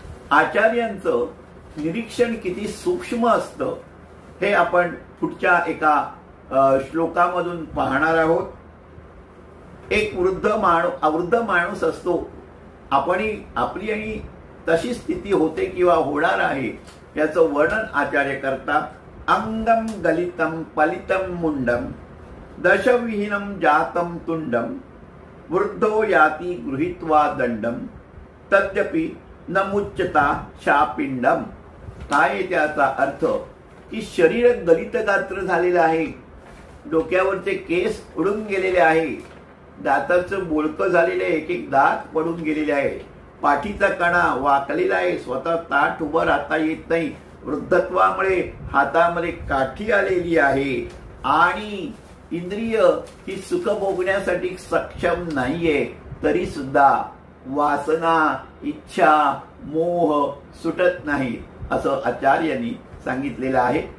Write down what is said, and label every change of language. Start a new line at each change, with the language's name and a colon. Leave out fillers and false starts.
Marathi: आचार्यांचं निरीक्षण किती सूक्ष्म असतं हे आपण पुढच्या एका श्लोकामधून पाहणार आहोत. एक वृद्ध माणूस असतो आपली आणि तशी स्थिती होते किंवा होणार आहे याचं वर्णन आचार्य करतात.
Sanskrit: अंगम गलितम पलितम मुंडम दशविहीनम जातम तुंडम वृद्धो याती गृहीत्वा दंडम तद्यपि न मुच्यता शापिंडम.
Marathi: काय त्याचा अर्थ की शरीर गलित गात्र झालेलं आहे, डोक्यावरचे केस उडून गेलेले आहे, दाताचं बोळकं झालेलं आहे, एक एक दात पडून गेलेले आहे, पाठीचा कणा वाकलेला आहे, स्वतः ताठ उभं राहता येत नाही, वृद्धत्वामुळे हातामध्ये काठी आलेली आहे आणि इंद्रिय ही सुख भोगण्यासाठी सक्षम नाहीये, तरी सुद्धा वासना इच्छा मोह सुटत नाही असं आचार्यांनी सांगितलेलं आहे.